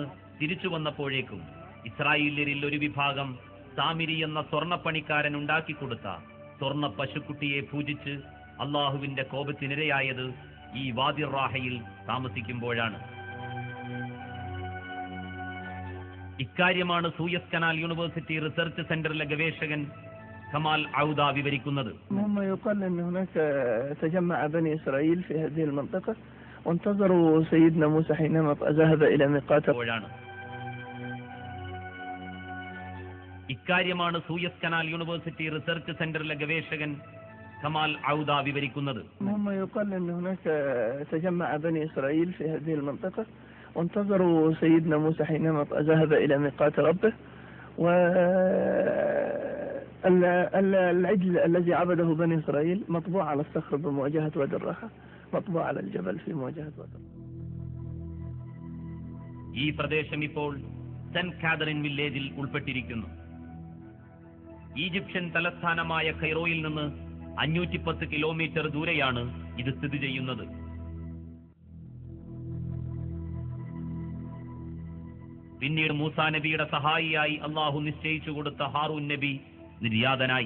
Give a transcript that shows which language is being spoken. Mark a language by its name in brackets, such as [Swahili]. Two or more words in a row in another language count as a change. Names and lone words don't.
[Malayalam] തിരിച്ചു വന്നപ്പോഴേക്കും ഇസ്രായേല്യരിൽ ഒരു വിഭാഗം സാമിരി എന്ന സ്വർണ്ണപ്പണിക്കാരൻ ഉണ്ടാക്കിക്കൊടുത്ത സ്വർണ്ണ പശുക്കുട്ടിയെ പൂജിച്ച് അള്ളാഹുവിന്റെ കോപത്തിനിരയായത് ഈ വാദി റാഹയിൽ താമസിക്കുമ്പോഴാണ്. ഇക്കാര്യമാണ് സൂയസ് കനാൽ യൂണിവേഴ്സിറ്റി റിസർച്ച് സെന്ററിലെ ഗവേഷകൻ കമാൽ ഔദ വിവരിക്കുന്നത്. [Arabic] وانتظروا سيدنا موسى حينما ذهب إلى ميقات. [Malayalam] ഇക്കാര്യമാണ് സൂയസ് കനാൽ യൂണിവേഴ്സിറ്റി റിസർച്ച് സെന്ററിലെ ഗവേഷകൻ കമാൽ ഔദ വിവരിക്കുന്നത്. [Arabic] يقال أن هناك تجمع بني إسرائيل في هذه المنطقة وانتظروا سيدنا موسى حينما ذهب إلى ميقات ربه. والعجل الذي عبده بني إسرائيل مطبوع على الصخر بمواجهة وادي الراحة، مطبوع على الجبل في مواجهة وادي. [Malayalam] ഈ പ്രദേശം ഇപ്പോൾ സെന്റ് കാതറിൻ വില്ലേജിൽ ഉൾപ്പെട്ടിരിക്കുന്നു. ഈജിപ്ഷ്യൻ തലസ്ഥാനമായ കൈറോയിൽ നിന്ന് 510 കിലോമീറ്റർ ദൂരെയാണ് ഇത് സ്ഥിതി ചെയ്യുന്നത്. പിന്നീട് മൂസാ നബിയുടെ സഹായിയായി അള്ളാഹു നിശ്ചയിച്ചു കൊടുത്ത ഹാറൂൻ നബി നിര്യാതനായി.